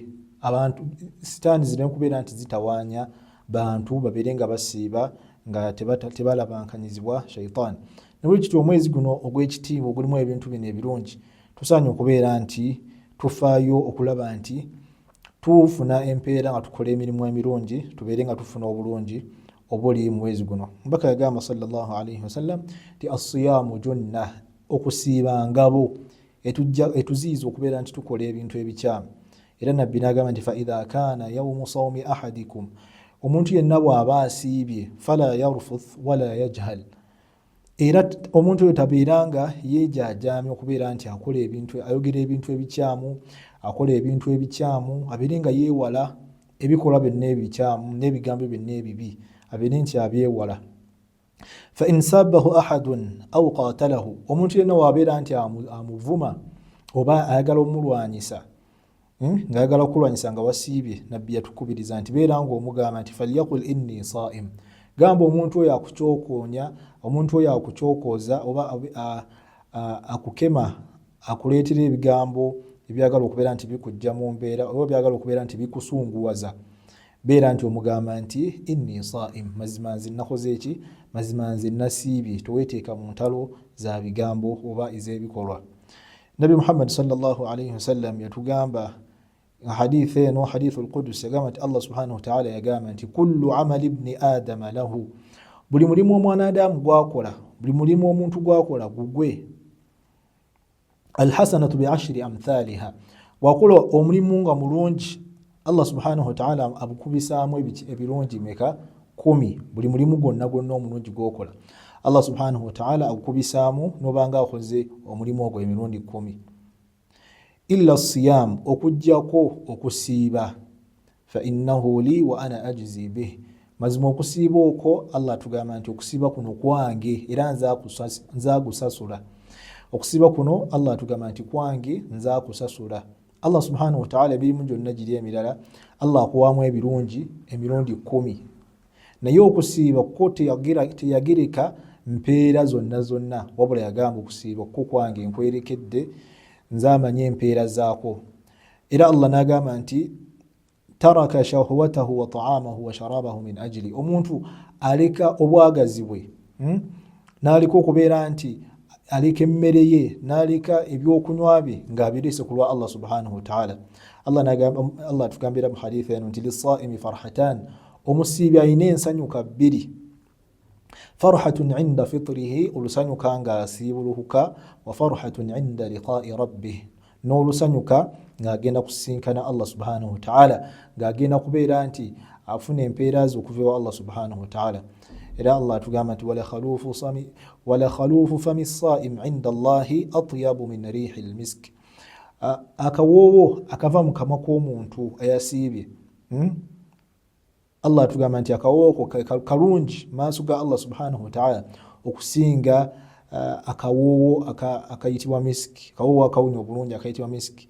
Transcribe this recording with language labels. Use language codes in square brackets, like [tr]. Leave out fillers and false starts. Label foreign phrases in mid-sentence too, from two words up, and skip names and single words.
[lg] Abantu sitaani zireme kubeera nti zitawaanya bantu babeere nga basiiba nga tebalabankanyizibwa shaitaani. Nabwe kityo omwezi guno ogw'ekitiibwa ogulimu ebintu bino ebirungi, tusaanye okubeera nti tufaayo okulaba nti tufuna empeera nga tukola emirimu emirungi, tubeere nga tufuna obulungi obuli mu mwezi guno. Mbaka yagamba [ar] صلى الله عليه وسلم [lg] ti [ar] الصيام جنة, [lg] okusiiba ngabo etuziiza okubeera nti tukola ebintu ebikyamu. Era nabbi n'agamba nti [ar] فإذا كان يوم صوم أحدكم, [lg] omuntu yenna bw'aba asiibye [ar] فلا يرفث ولا يجهل, [lg] era omuntu oyo tabeeranga yeejajaamya okubeera nti akola ebintu, ayogera ebintu ebikyamu, akola ebintu ebikyamu, abeere nga yeewala ebikolwa byonna ebikyamu n'ebigambo byonna ebibi, abeere nti abyewala. [ar] فإن سابه أحد أو قاتله, [lg] omuntu yenna bw'abeera nti amuvuma oba ayagala omulwanyisa, ng'ayagala okulwanyisa nga wasiibye, nabbi yatukubiriza nti beera ng'omugamba nti [ar] فليقل إني صائم, [lg] gamba omuntu oyo akukyokoonya, omuntu oyo akukyokooza oba akukema, akuleetera ebigambo ebyagala okubeera nti bikujja mu mbeera oba byagala okubeera nti bikusunguwaza, beera nti omugamba nti [ar] إني صائم, [lg] mazima nze nakoze eki, mazima nze nasiibye, toweeteeka mu ntalo za bigambo oba ez'ebikolwa. Nabi Muhammad [ar] صلى الله عليه وسلم [lg] yatugamba hadith eno, [ar] حديث القدس, [lg] yagamba nti [ar] الله سبحانه وتعالى [lg] yagamba nti [ar] كل عمل ابن آدم له, [lg] buli mulimu omwana Adamu gwakola, buli mulimu omuntu gwakola gugwe, [ar] الحسنة بعشر أمثالها, [lg] wakola omulimu nga mulungi [ar] الله سبحانه وتعالى [lg] abukubisaamu ebirungi meka 10, buli mulimu gwonna omulungi gwokola [ar] الله سبحانه وتعالى [lg] abukubisaamu nobanga akoze omulimu ogwo emirundi 10, [ar] إلا الصيام, [lg] okujjako okusiiba, [ar] فإنه لي وأنا أجزي به, [lg] mazima okusiiba okwo Allah atugamba nti okusiiba kuno kwange era nzagusasula, okusiiba kuno Allah atugamba nti kwange nzakusasula. [ar] الله سبحانه وتعالى [lg] ebirimu gyonna giri emirala Allah akuwaamu ebirungi emirundi 10, naye okusiiba ko teyagereka mpeera zonna, wabula yagamba okusiiba ko kwange nkwerekedde, nzamanye empeera zaako. Era Allah n'agamba nti [ar] ترك شهوته وطعامه وشرابه من أجلي, [lg] omuntu aleka obwagazi bwe, n'aleka okubeera nti aleka emmere ye, n'aleka ebyokunywa bye ng'abirese ku lwa [ar] الله سبحانه وتعالى. [lg] Allah atugambira mu hadith eno nti [ar] للصائم فرحتان, [lg] omusiibi alina ensanyuka bbiri, [ar] فرحة عند فطره, [lg] olusanyuka nga asiibulukuka, [ar] وفرحة عند لقاء ربه, [lg] n'olusanyuka ng'agenda kusinkana [ar] الله سبحانه وتعالى, [lg] ng'agenda kubeera nti afuna empeera ze okuva ewa [ar] الله سبحانه وتعالى. [lg] Era Allah atugamba nti [ar] ولخلوف فم الصائم عند الله أطيب من ريح المسك, [lg] akawoowo akava mu kamwa k'omuntu ayasiibye, Allah atugamba nti akawoowo kalungi maaso ga Allah subhanahu wa ta'ala okusinga akawoowo akayitibwa miski, akawoowo akawunya obulungi akayitibwa miski.